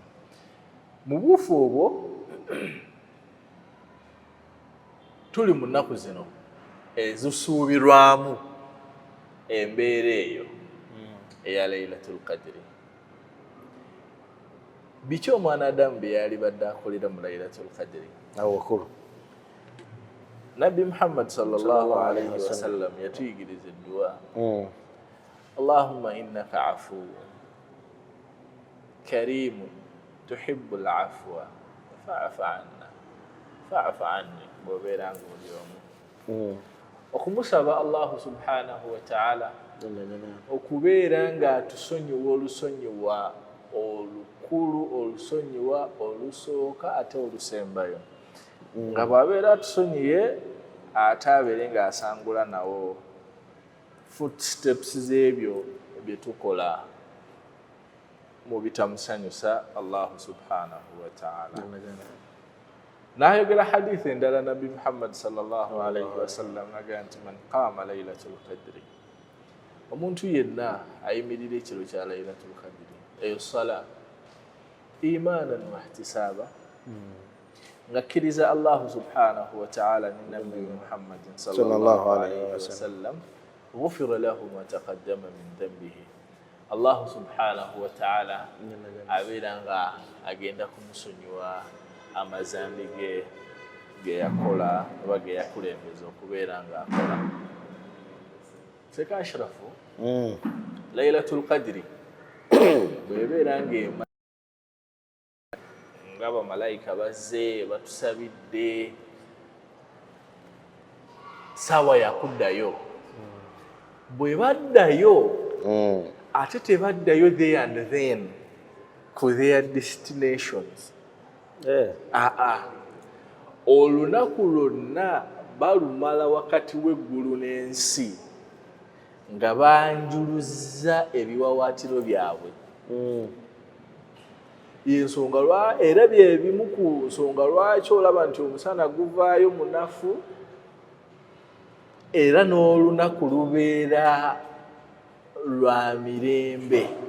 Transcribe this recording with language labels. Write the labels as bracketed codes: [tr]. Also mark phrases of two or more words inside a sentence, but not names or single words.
[lg] Mu buufu obwo tuli mu nnaku zino ezisuubirwamu embeera eyo eya Laylatul Qadri. Biki omwanadamu bye yali badde akolera mu Laylatul Qadri? Awakulu Nabbi Muhammad [ar] صلى الله عليه وسلم [lg] yatuyigiriza edduwa, [ar] اللهم إنك عفو كريم تحب العفو فاعف عنا فاعف عني. [lg] Bw'obeera ng'oli omu okumusaba [ar] الله سبحانه وتعالى [lg] okubeera ng'atusonyiwa olusonyiwa olukulu, olusonyiwa olusooka ate olusembayo, nga bw'abeera atusonyiye ate abeere ng'asangula nawo footsteps z'ebyo bye tukola mu bitamusanyusa [ar] الله سبحانه وتعالى. [lg] N'ayogera hadithi endala Nabbi Muhammad [ar] صلى الله عليه وسلم [lg] agamba nti [ar] من قام ليلة القدر, [lg] omuntu yenna ayimirira ekiro kya Laylatul Qadri, eyo sala [ar] إيمانا واحتسابا, [lg] ngakkiriza [ar] الله سبحانه وتعالى [lg] ne Nabbi Muhammad [ar] صلى الله عليه وسلم, غفر له ما تقدم من ذنبه. الله سبحانه وتعالى [lg] abeera nga agenda kumusonyiwa amazambi ge yakola oba ge yakulembeza okubeera ng'akola. Seka Ashrafu, Laylatul Qadri bw'ebeera ng'ema ng'abamalayika bazze batusabidde, saawa yakuddayo. Bwe baddayo ate tebaddayo [en] there and then [lg] ku [en] their destinations. [lg] Olunaku lwonna balumala wakati w'eggulu n'ensi nga banjuluzza ebiwawaatiro byabwe. Y'ensonga era byebimu ku nsonga lwaki olaba nti omusana guvaayo munafu era n'olunaku lubeera lwa mirembe.